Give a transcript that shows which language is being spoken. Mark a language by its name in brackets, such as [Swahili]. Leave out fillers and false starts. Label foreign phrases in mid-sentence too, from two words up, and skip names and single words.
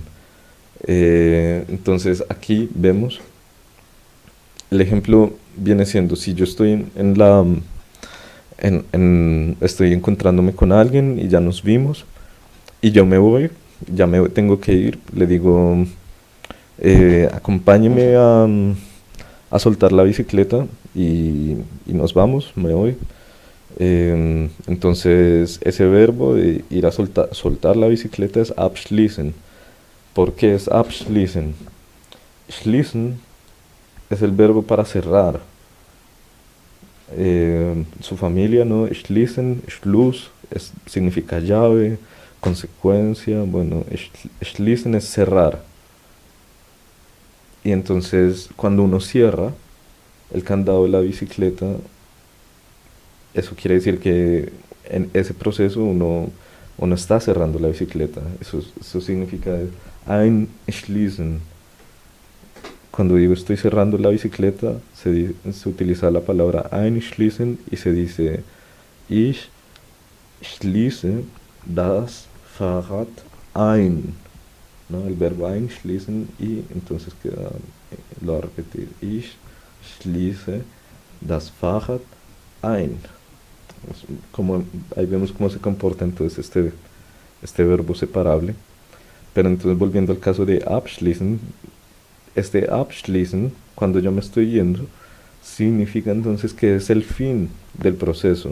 [Spanish] Entonces aquí vemos el ejemplo viene siendo si yo estoy estoy encontrándome con alguien y ya nos vimos y yo me voy, ya me tengo que ir, le digo acompáñeme a soltar la bicicleta y nos vamos, me voy. Entonces ese verbo de ir a soltar la bicicleta es abschließen. ¿Por qué es abschließen? Schließen es el verbo para cerrar. su familia, ¿no? [German] Schließen, Schluss, [Spanish] significa llave, consecuencia, bueno, schließen es cerrar. Y entonces cuando uno cierra el candado de la bicicleta, eso quiere decir que en ese proceso uno está cerrando la bicicleta. Eso significa einschließen. Cuando digo estoy cerrando la bicicleta, se utiliza la palabra einschließen y se dice [German] ich schließe das Fahrrad ein. [Spanish] ¿No? El verbo einschließen y entonces queda, lo voy a repetir, [German] ich schließe das Fahrrad ein. [Spanish] Como, ahí vemos cómo se comporta entonces este verbo separable. Pero entonces volviendo al caso de abschließen, este abschließen, cuando yo me estoy yendo, significa entonces que es el fin del proceso.